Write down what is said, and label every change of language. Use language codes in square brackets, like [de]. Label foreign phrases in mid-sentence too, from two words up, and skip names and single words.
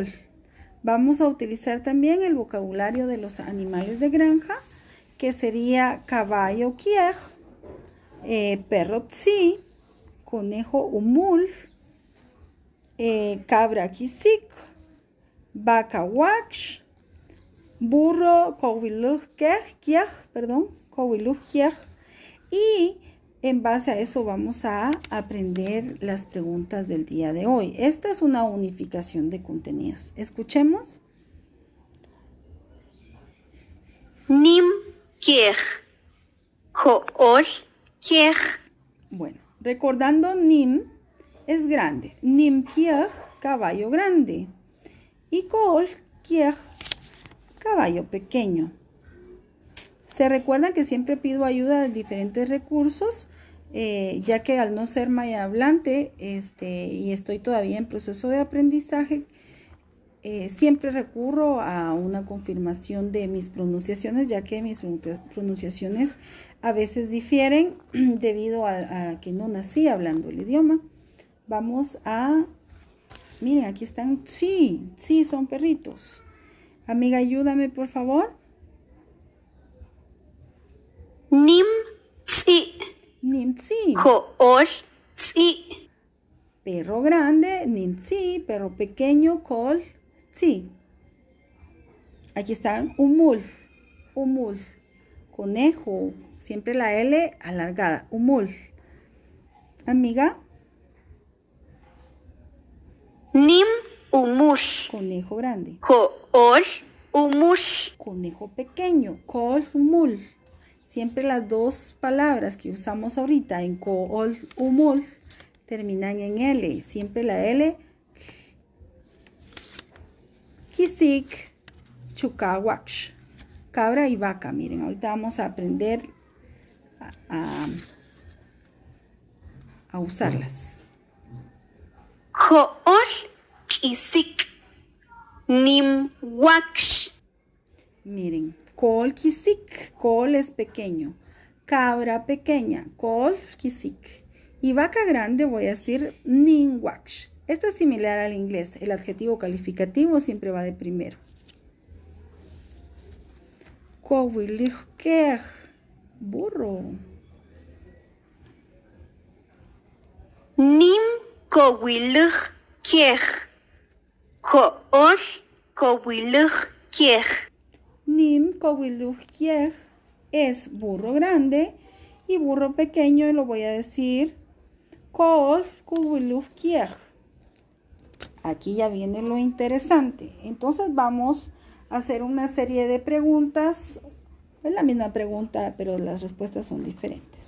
[es] Vamos a utilizar también el vocabulario de los animales de granja, que sería caballo kiej, perro tzi, conejo umul, cabra kisik, vaca waksh, burro [quc] kowiluj kiej, [es] y en base a eso vamos a aprender las preguntas del día de hoy. Esta es una unificación de contenidos. Escuchemos. [quc] Nim kiej, kool kiej. [es] Bueno, recordando nim es grande. [quc] Nim kiej, [es] caballo grande. Y [quc] kool kiej, [es] caballo pequeño. Se recuerdan que siempre pido ayuda de diferentes recursos, ya que al no ser maya hablante y estoy todavía en proceso de aprendizaje, siempre recurro a una confirmación de mis pronunciaciones, ya que mis pronunciaciones a veces difieren debido a que no nací hablando el idioma. Vamos a... Miren, aquí están. Sí, son perritos. Amiga, ayúdame, por favor. [quc] Nim tzi. Nim tzi. Kool tzi. [es] Perro grande, [quc] nim tzi. [es] Perro pequeño, [quc] kol tzi. [es] Aquí están umul. Conejo. Siempre la L alargada. Umul. Amiga. [quc] Nim umul. [es] Conejo grande. [quc] Kool umul. [es] Conejo pequeño. [quc] Kol umul. [es] Siempre las dos palabras que usamos ahorita en [quc] kool, umul, [es] terminan en L. Siempre la L. [quc] Kisik, chukawaksh. [es] Cabra y vaca. Miren, ahorita vamos a aprender a usarlas. [quc] Kool kisik. Nim waksh. [es] Miren. [quc] Kol kisik, [es] kol es pequeño, cabra pequeña, [quc] kol kisik. [es] Y vaca grande voy a decir [quc] nin waksh. [es] Esto es similar al inglés, el adjetivo calificativo siempre va de primero. [quc] Kowiluj kiej, burro. Nim kowiluj kiej. Kool kowiluj kiej. Nim kowiluj kiej [es] es burro grande y burro pequeño lo voy a decir [quc] kool kowiluj kiej. [es] Aquí ya viene lo interesante. Entonces vamos a hacer una serie de preguntas. Es la misma pregunta, pero las respuestas son diferentes.